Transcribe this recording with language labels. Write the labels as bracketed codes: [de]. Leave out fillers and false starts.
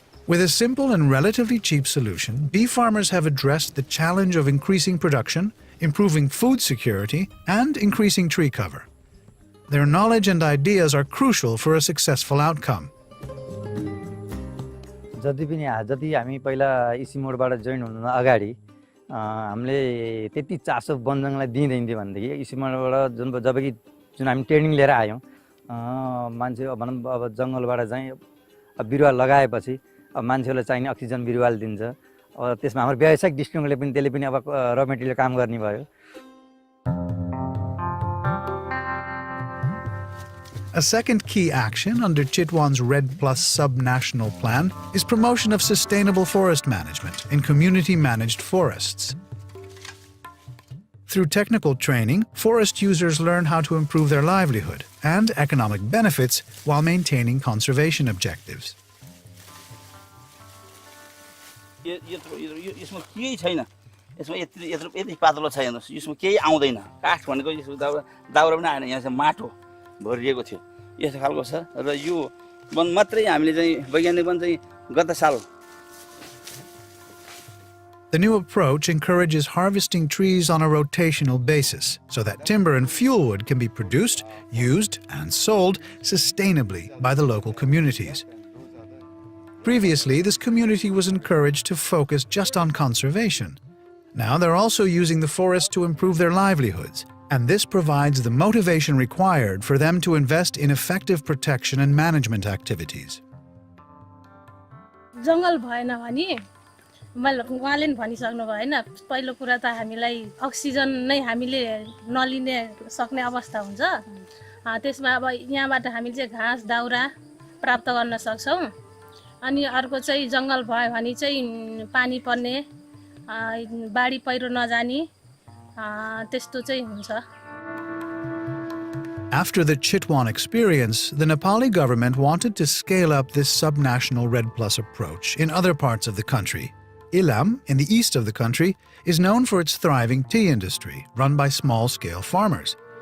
[en] With a simple and relatively cheap solution, bee farmers have addressed the challenge of increasing production, improving food security, and increasing tree cover. Their knowledge and ideas are crucial for a successful outcome. [ne] जति हामी पहिला इसी मोडबाट join हुनु अगाडि हामीले त्यति चासो वनजङ्गललाई दिँदैन थियो भन्देखि इसी मोडबाट जबकि जुन हामी ट्रेनिङ लिएर आयौं मान्छे भनौं अब जंगलबाट चाहिँ बिरुवा लगाएपछि अब मान्छेलाई चाहिने अक्सिजन बिरुवाले दिन्छ अब त्यसमा हाम्रो व्यावसायिक दृष्टिकोणले पनि त्यसले पनि अब र मेटेरियल काम गर्ने भयो. [en] A second key action under Chitwan's RED Plus sub-national plan is promotion of sustainable forest management in community-managed forests. Through technical training, forest users learn how to improve their livelihood and economic benefits while maintaining conservation objectives. [ne] यसमा केही छैन यसमा यति पातलो छ हेर्नुस् यसमा केही आउँदैन काठ भनेको यसो दाउरा पनि आएन यहाँ चाहिँ माटो भरिएको थियो यस्तो खालको छ र यो वन मात्रै हामीले चाहिँ वैज्ञानिक वन चाहिँ गत साल. [en] The new approach encourages harvesting trees on a rotational basis so that timber and fuel wood can be produced, used, and sold sustainably by the local communities. Previously, this community was encouraged to focus just on conservation. Now they're also using the forest to improve their livelihoods, and this provides the motivation required for them to invest in effective protection and management activities. [ne] जंगल भएन भने मैले उहाँले नि भनिसक्नु भयो हैन पहिलो कुरा त हामीलाई अक्सिजन नै हामीले नलिने सक्ने अवस्था हुन्छ त्यसमा अब यहाँबाट हामीले चाहिँ घाँस दाउरा प्राप्त गर्न सक्छौं अनि अर्को चाहिँ जंगल भयो भने चाहिँ पानी पर्ने बाढी पहिरो नजानी त्यस्तो चाहिँ हुन्छ. [en] After the Chitwan experience, the Nepali government wanted to scale up this subnational RED Plus approach in other parts of the country. Ilam, in the east of the country, is known for its thriving tea industry, run by small-scale farmers.